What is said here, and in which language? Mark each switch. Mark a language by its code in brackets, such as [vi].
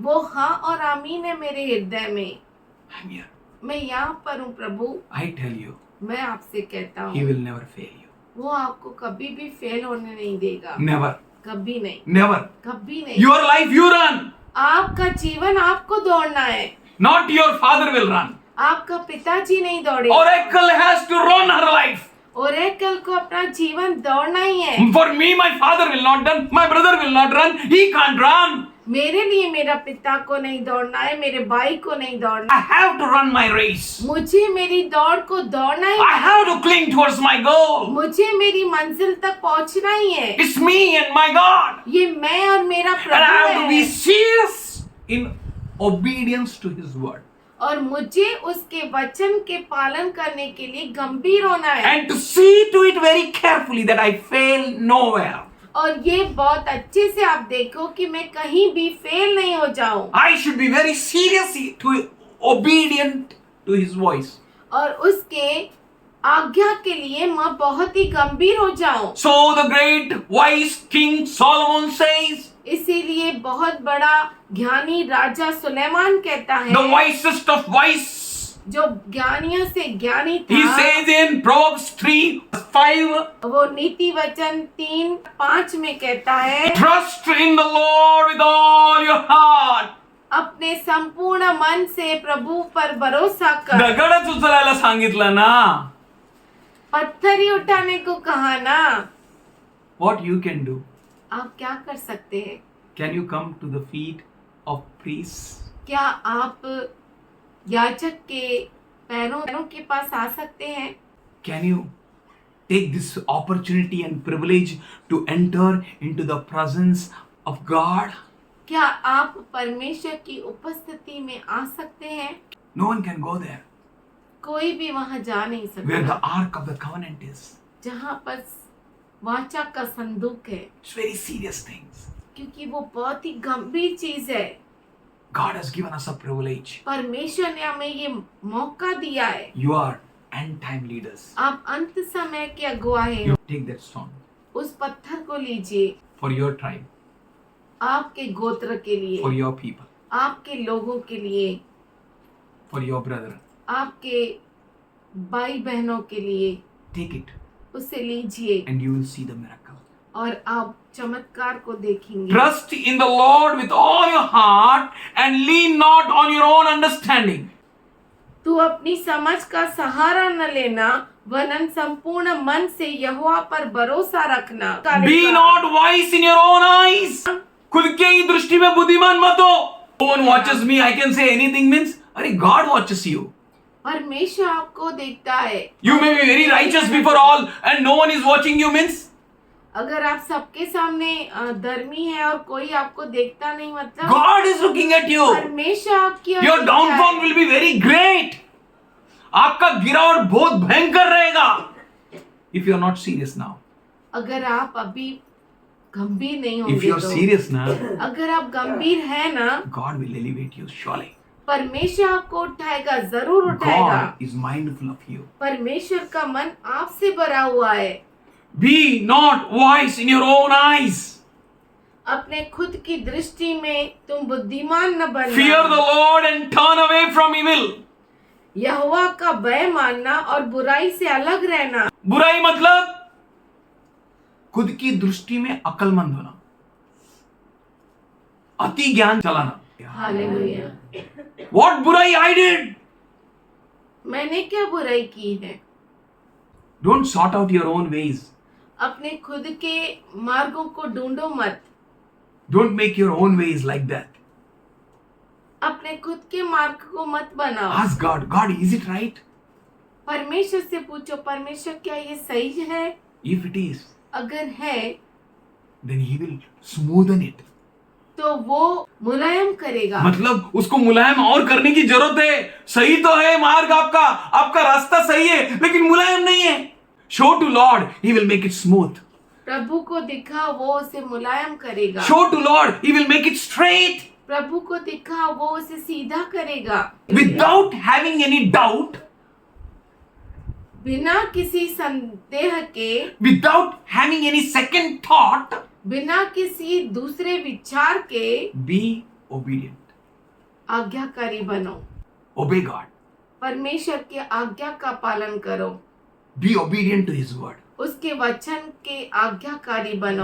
[hi] वो हाँ और आमीन है मेरे हृदय में। [en] I'm here. [hi] मैं यहाँ पर हूँ प्रभु। [en] I tell you, [hi] मैं आपसे कहता [en] He [hi] हूँ, [en] will never fail you. [hi] वो आपको कभी भी फेल होने नहीं देगा। [en] Never. [hi] कभी नहीं, [en] Never. [hi] कभी नहीं। [en] Your life you run. [hi] आपका जीवन आपको दौड़ना है, [en] Not your father will run. [hi] आपका पिताजी नहीं दौड़े। [en] Oracle has to run her life. [hi] Oracle को अपना जीवन दौड़ना ही है। [en] For me, my father will not run. My brother will not run. He can't run. [hi] मेरे लिए मेरा पिता को नहीं दौड़ना है, मेरे भाई को नहीं दौड़ना। [en] I have to run my race. [hi] मुझे मेरी दौड़ को दौड़ना ही [en] I have to cling towards my goal. [hi] मुझे मेरी मंजिल तक पहुंचना ही है। [en] It's me and my God. [hi] ये मैं और मेरा [en] And I have to [hi] Prabhu [en] be [hi] है [en] serious in obedience to His word. [hi] और मुझे उसके वचन के पालन करने के लिए गंभीर होना है [en] And to see to it very carefully that I fail nowhere. [hi] और ये बहुत अच्छे से आप देखो कि मैं कहीं भी फेल नहीं हो जाऊं [en] I should be very serious to obedient to His voice. [hi] और उसके आज्ञा के लिए मैं बहुत ही गंभीर हो जाऊं। [en] So the great wise King Solomon says, [hi] इसीलिए बहुत बड़ा ज्ञानी राजा सुलेमान कहता है, [en] the wisest of wise, [hi] जो ज्ञानियों से ज्ञानी [en] he [hi] था, [en] says in Proverbs 3:5, [hi] वो नीति वचन 3:5 में कहता है, [en] trust in the Lord with all your heart. [hi] अपने संपूर्ण मन से प्रभु पर भरोसा कर। [mr] दगडच उचलायला सांगितलं ना. [hi] पत्थर ही उठाने को कहा ना। [en] What you can do? [hi] आप क्या कर सकते हैं? [en] Can you come to the feet of priests? [hi] क्या आप याजक के पैरों के पास आ सकते हैं? [en] Can you take this opportunity and privilege to enter into the presence of God? [hi] क्या आप परमेश्वर की उपस्थिति में आ सकते हैं? [en] No one can go there. [hi] कोई भी वहां जा नहीं [en] Where the [hi] सकता। [en] Ark of the Covenant is. [hi] जहां पर वाचा का संदूक है, [en] It's very serious things. [hi] क्योंकि वो बहुत ही गंभीर चीज है। [en] God has given us a privilege. [hi] परमेश्वर ने हमें ये मौका दिया है। [en] You are end time leaders. [hi] आप अंत समय के अगुवाए हैं। [en] You take that stone [hi] उस पत्थर को लीजिए, [en] for your tribe, [hi] आपके गोत्र के [en] for [hi] लिए, [en] your people, [hi] आपके लोगों के लिए, [en] for your brethren. [hi] आपके भाई बहनों के लिए। [en] Take it [hi] उसे लीजिए [en] and you will see the miracle. [hi] और आप चमत्कार को देखेंगे। [en] Trust in the Lord with all your heart and lean not on your own understanding. [hi] तू अपनी समझ का सहारा न लेना, वरन संपूर्ण मन से यहोवा पर भरोसा रखना। [en] Be not wise in your own eyes. [hi] खुद के ही दृष्टि में बुद्धिमान मत हो. [en] No one watches me, I can say anything means, [hi] अरे [en] God watches you. [hi] परमेश्वर आपको देखता है। [en] You may be very righteous before all and no one is watching you means, [hi] अगर आप सबके सामने धर्मी है और कोई आपको देखता नहीं, मतलब [en] God is looking at you. [hi] परमेश्वर आपकी ओर [en] Your [hi] देखता [en] downfall [hi] है। [en] will be very great. [hi] आपका गिरावट बहुत भयंकर रहेगा. [en] If you are not serious now. [hi] अगर आप अभी गंभीर नहीं [en] If [hi] होंगे [en] you are [hi] तो, [en] serious now, [hi] अगर आप गंभीर है ना, [en] God will elevate you surely. [hi] परमेश्वर आपको उठाएगा, जरूर उठाएगा। [en] God is mindful of you. [hi] परमेश्वर का मन आपसे भरा हुआ है। [en] Be not wise in your own eyes. [hi] अपने खुद की दृष्टि में तुम बुद्धिमान न बनना। [en] Fear the Lord and turn away from evil. [hi] यहोवा का भय मानना और बुराई से अलग रहना। बुराई मतलब खुद की दृष्टि में अक्लमंद होना, अति ज्ञान चलाना. हालेलुया। [en] What बुराई I did? [hi] मैंने क्या बुराई की है? [en] Don't sort out your own ways. [hi] अपने खुद के मार्गों को ढूंढो मत। [en] Don't make your own ways like that. [hi] अपने खुद के मार्ग को मत बनाओ। [en] Ask God, God, is it right? [hi] परमेश्वर से पूछो, परमेश्वर क्या ये सही है? [en] If it is, [hi] अगर है [en] then He will smoothen it. [hi] तो वो मुलायम करेगा। मतलब उसको मुलायम और करने की जरूरत है. सही तो है मार्ग आपका, आपका रास्ता सही है, लेकिन मुलायम नहीं है. [en] Show to Lord, He will make it smooth. [hi] प्रभु को दिखा, वो उसे मुलायम करेगा। [en] Show to Lord, He will make it straight. [hi] प्रभु को दिखा, वो उसे सीधा करेगा। [en] Without having any doubt, [hi] बिना किसी संदेह के, [en] without having any second thought, [hi] बिना किसी दूसरे विचार के [en] be obedient. [hi] आज्ञाकारी बनो। [en] Obey God. [hi] परमेश्वर के आज्ञा का पालन करो। [en] Be obedient to His word. [hi] उसके वचन के आज्ञाकारी बनो।